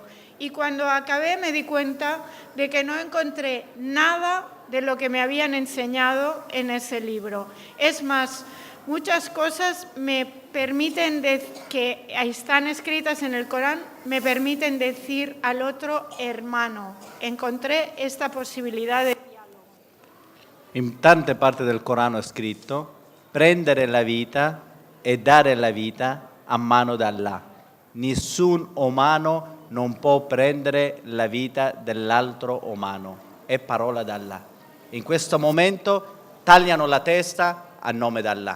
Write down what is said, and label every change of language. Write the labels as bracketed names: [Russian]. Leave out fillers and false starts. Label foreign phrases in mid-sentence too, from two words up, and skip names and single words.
[Spanish] Y cuando acabé me di cuenta de que no encontré nada de lo que me habían enseñado en ese libro. Es más, muchas cosas me permiten que están escritas en el Corán, me permiten decir al otro hermano. Encontré esta posibilidad de diálogo. [Italian] In tante parti del Corano è scritto prendere la vita e dare la vita a mano di Allah. Nessun umano non può prendere la vita dell'altro umano. È parola di Allah. In questo momento tagliano la testa a nome di Allah.